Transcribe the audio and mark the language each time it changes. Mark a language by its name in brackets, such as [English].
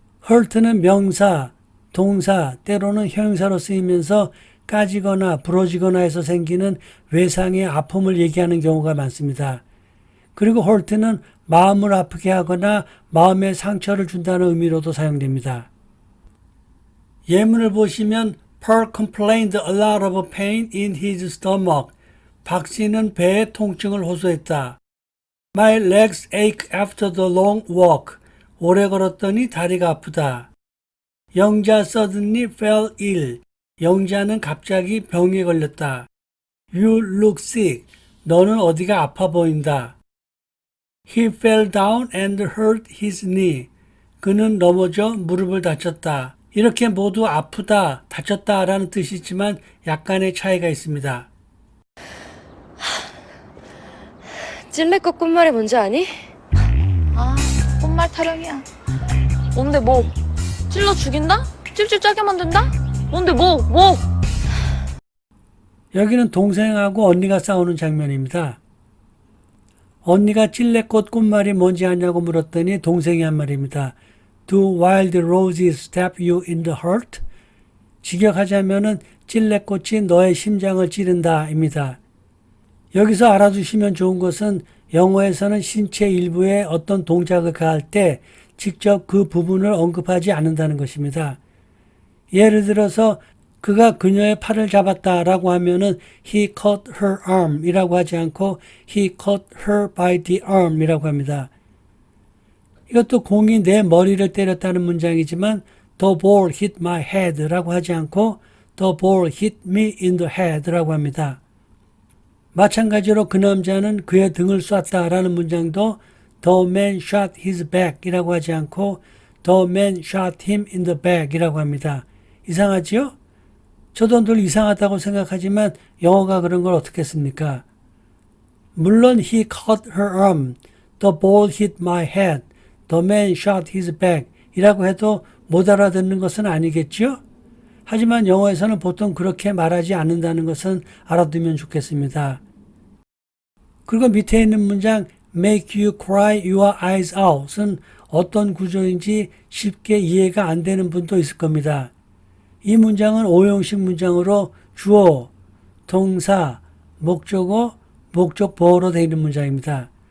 [Korean] hurt는 명사, 동사, 때로는 형용사로 쓰이면서 까지거나 부러지거나 해서 생기는 외상의 아픔을 얘기하는 경우가 많습니다. 그리고 hurt는 마음을 아프게 하거나 마음에 상처를 준다는 의미로도 사용됩니다. 예문을 보시면 [English] Paul complained a lot of pain in his stomach. [Korean] 박 씨는 배에 통증을 호소했다. [English] My legs ache after the long walk. [Korean] 오래 걸었더니 다리가 아프다. [English] 영자 suddenly fell ill. [Korean] 영자는 갑자기 병에 걸렸다. [English] You look sick. [Korean] 너는 어디가 아파 보인다. [English] He fell down and hurt his knee. [Korean] 그는 넘어져 무릎을 다쳤다. 이렇게 모두 아프다, 다쳤다 라는 뜻이 있지만 약간의 차이가 있습니다. 찔레꽃 꽃말이 뭔지 아니? 아, 꽃말 타령이야. 뭔데 뭐? 찔러 죽인다? 찔찔 짜게 만든다? 뭔데 뭐? 여기는 동생하고 언니가 싸우는 장면입니다. 언니가 찔레꽃 꽃말이 뭔지 아냐고 물었더니 동생이 한 말입니다. [English] Do wild roses stab you in the heart? [Korean] 직역하자면은 찔레꽃이 너의 심장을 찌른다 입니다. 여기서 알아두시면 좋은 것은 영어에서는 신체 일부에 어떤 동작을 가할 때 직접 그 부분을 언급하지 않는다는 것입니다. 예를 들어서 그가 그녀의 팔을 잡았다라고 하면은 [English] he caught her arm [Korean] 이라고 하지 않고 [English] he caught her by the arm [Korean] 이라고 합니다. 이것도 공이 내 머리를 때렸다는 문장이지만 [English] the ball hit my head [Korean] 라고 하지 않고 [English] the ball hit me in the head [Korean] 라고 합니다. 마찬가지로 그 남자는 그의 등을 쐈다라는 문장도 [English] the man shot his back [Korean] 이라고 하지 않고 [English] the man shot him in the back [Korean] 이라고 합니다. 이상하지요? 저도 늘 이상하다고 생각하지만 영어가 그런 걸 어떻게 씁니까? 물론 [English] he caught her arm, the ball hit my head, the man shot his back [Korean] 이라고 해도 못 알아듣는 것은 아니겠죠? 하지만 영어에서는 보통 그렇게 말하지 않는다는 것은 알아두면 좋겠습니다. 그리고 밑에 있는 문장 [English] make you cry your eyes out [Korean] 은 어떤 구조인지 쉽게 이해가 안 되는 분도 있을 겁니다. 이 문장은 오형식 문장으로 주어, 동사, 목적어, 목적보어로 되어 있는 문장입니다.